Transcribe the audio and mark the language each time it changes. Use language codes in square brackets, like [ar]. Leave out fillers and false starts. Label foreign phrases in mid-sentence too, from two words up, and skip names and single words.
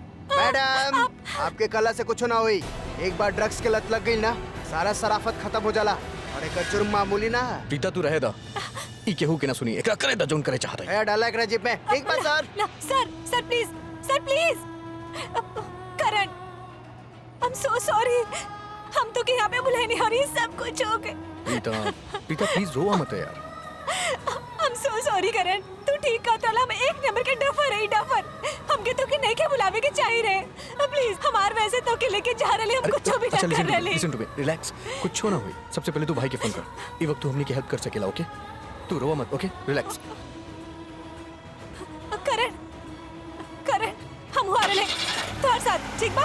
[bho] मैडम, आपके कला से कुछ ना हुई, एक बार ड्रग्स के लत लग गई ना, सारा शराफत खत्म हो जाला, और एक जुर्म मामूली ना है। प्रीता तू रहे दा, ई केहू के ना सुनी, एकरा करे दा जोन करे चाहता है। ए डाला एकरा जेब में, ठीक बा सर? ना सर, [en] सर प्लीज, सर प्लीज, [bho] करण, [en] I'm so sorry, [bho] हम तो के यहाँ पे बुलाए नहीं, और ये सब कुछ हो गए। प्रीता, प्रीता प्लीज रोवा मत यार। [en] I'm so sorry [bho] करण, तू ठीक कहता ला, हम एक नंबर के डफर है, डफर, हमके तो के नहीं के बुलावे के चाहिए रहे, प्लीज हमार वैसे तो के लेके जा रहे, हम कुछ भी ना कर रहे। [en] Listen to me, relax, [bho] कुछ ना हुई, सबसे पहले तू भाई के फोन कर, ई वक्त तू हमनी की हेल्प कर सकेला, ओके? तू रोवा मत, ओके? रिलैक्स। करण, करण, हम हुआ रहे तोहर साथ, ठीक बा?